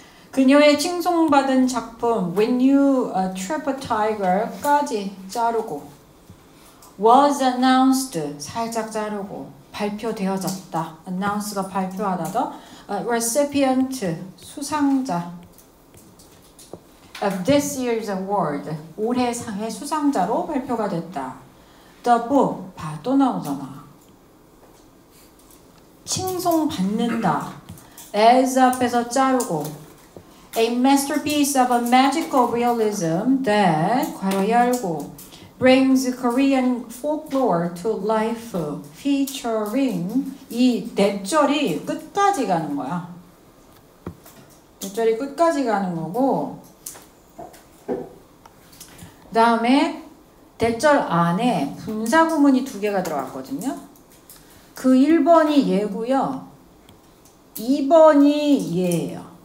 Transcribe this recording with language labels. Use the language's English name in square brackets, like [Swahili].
[Korean] 그녀의 칭송받은 작품 When You Trap a Tiger까지 자르고 [English] was announced [Korean] 살짝 자르고 발표되어졌다. announce가 발표하다 더 recipient 수상자 [English] of this year's award [Korean] 올해 상의 수상자로 발표가 됐다. The book 또 나오잖아. 칭송받는다. [English] as [Korean] 앞에서 자르고 [English] A masterpiece of a magical realism that [Korean] 괄호 열고 [English] brings Korean folklore to life featuring [Korean] 이 대절이 끝까지 가는 거야. 대절이 끝까지 가는 거고 그 다음에 대절 안에 분사구문이 2개가 들어갔거든요. 그 1번이 얘고요. 2번이 얘예요.